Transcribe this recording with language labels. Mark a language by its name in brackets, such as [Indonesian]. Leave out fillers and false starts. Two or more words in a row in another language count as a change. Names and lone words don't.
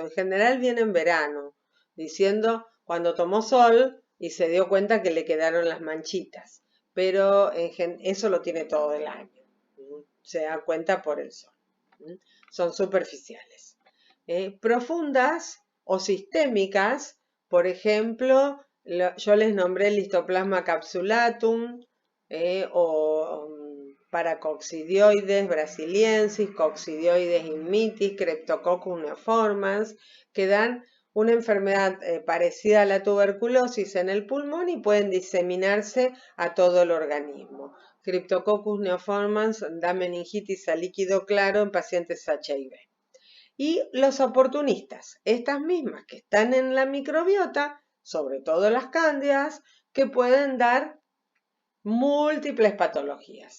[Spanish] En general viene en verano, diciendo cuando tomó sol y se dio cuenta que le quedaron las manchitas. Pero eso lo tiene todo el año. Se da cuenta por el sol. Son superficiales. Profundas o sistémicas, por ejemplo, yo les nombré el Histoplasma capsulatum o Paracoccidioides brasiliensis, Coccidioides immitis, Cryptococcus neoformans, que dan una enfermedad parecida a la tuberculosis en el pulmón y pueden diseminarse a todo el organismo. Cryptococcus neoformans da meningitis a líquido claro en pacientes HIV. Y los oportunistas, estas mismas que están en la microbiota, sobre todo las cándidas, que pueden dar múltiples patologías.